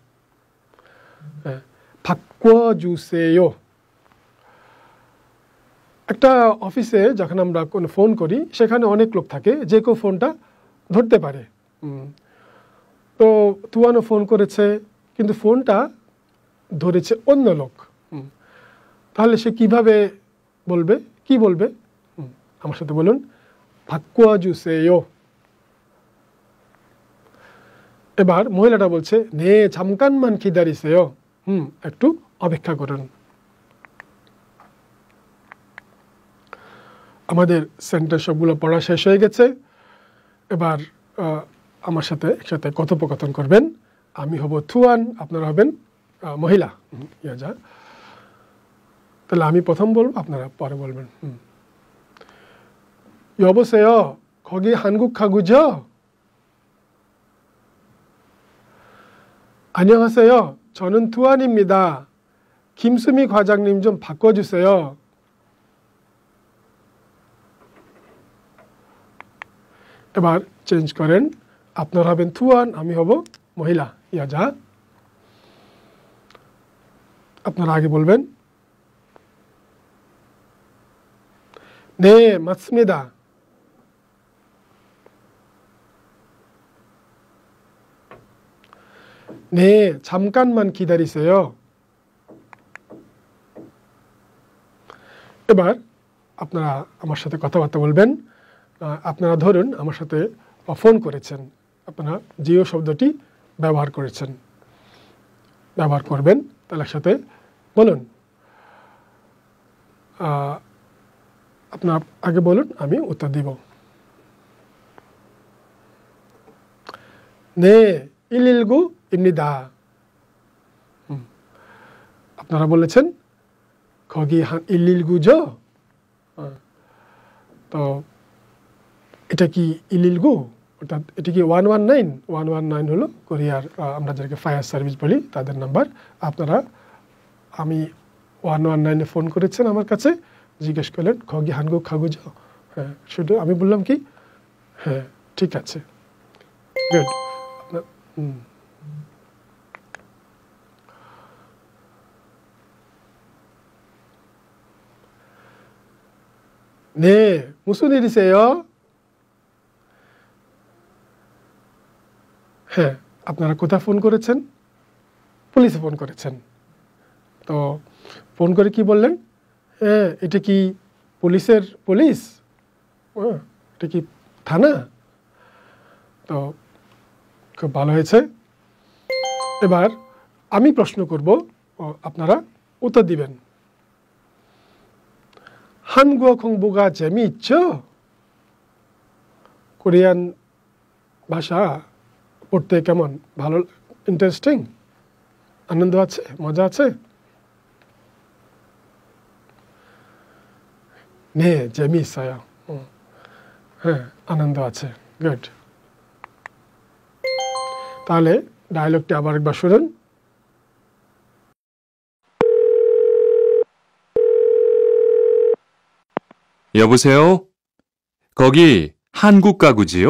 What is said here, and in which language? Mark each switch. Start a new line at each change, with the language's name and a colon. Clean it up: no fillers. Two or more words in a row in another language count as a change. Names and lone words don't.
Korean: 바꿔주세요।
Bangla: একটা অফিসে যখন আমরা কোনো ফোন করি সেখানে অনেক লোক থাকে, যে কেউ ফোনটা ধরতে পারে। তো তুয়ানো ফোন করেছে কিন্তু ফোনটা ধরেছে অন্য লোক, তাহলে সে কিভাবে বলবে, কি বলবে? আমার সাথে বলুন 바꿔주세요। এবার মহিলাটা বলছে
Korean: 네 잠깐만 기다리세요।
Bangla: একটু অপেক্ষা করুন। আমাদের সেন্টেন্স সবগুলো পড়া শেষ হয়ে গেছে। এবার আমার সাথে একসাথে কথোপকথন করবেন। আমি হব থুয়ান, আপনারা হবেন মহিলা। যা তাহলে আমি প্রথম বলবো, আপনারা পরে বলবেন।
Korean: 여보세요. 거기 한국 가구죠? 안녕하세요. 저는 투안입니다. 김수미 과장님 좀 바꿔주세요.
Bangla: এবার চেঞ্জ করেন, আপনারা হবেন থুয়ান, আমি হব মহিলা ইয়াজা। আপনারা আগে বলবেন
Korean: 네 맞습니다. 네 잠깐만 기다리세요.
Bangla: এবার আপনারা আমার সাথে কথাবার্তা বলবেন। আপনারা ধরুন আমার সাথে ফোন করেছেন, আপনারা জিও শব্দটি ব্যবহার করেছেন, ব্যবহার করবেন। তাহলে একসাথে বলুন, আপনারা আগে বলুন, আমি উত্তর দিব।
Korean: 네 119입니다।
Bangla: আপনারা বলেছেন
Korean: 거기 한 119죠?
Bangla: তো এটা কি 119, অর্থাৎ এটা কি 119? 119 হলো কোরিয়ার, আমরা যাকে
English: fire service
Bangla: বলি তাদের নাম্বার। আপনারা আমি 119-এ ফোন করেছেন আমার কাছে, জিজ্ঞেস করলেন
Korean: 거기 한국 가구죠?
Bangla: হ্যাঁ, শুধু আমি বললাম কি হ্যাঁ ঠিক আছে, গুড।
Korean: 네 무슨 일이세요?
Bangla: হ্যাঁ, আপনারা কোথায় ফোন করেছেন? পুলিশে ফোন করেছেন। তো ফোন করে কি বললেন? হ্যাঁ, এটা কি পুলিশের পুলিশ? এটা কি থানা? তো খুব ভালো হয়েছে। এবার আমি প্রশ্ন করব, আপনারা উত্তর দিবেন।
Korean: 한국어 공부가 재미있죠?
Bangla: কোরিয়ান ভাষা পড়তে কেমন, ভালো, ইন্টারেস্টিং, আনন্দ আছে, মজা আছে?
Korean: 네 재미있어요।
Bangla: হ্যাঁ আনন্দ আছে, গুড। তাহলে ডায়লগটি আবার একবার শুনুন।
Korean: 여보세요? 거기 한국 가구지요?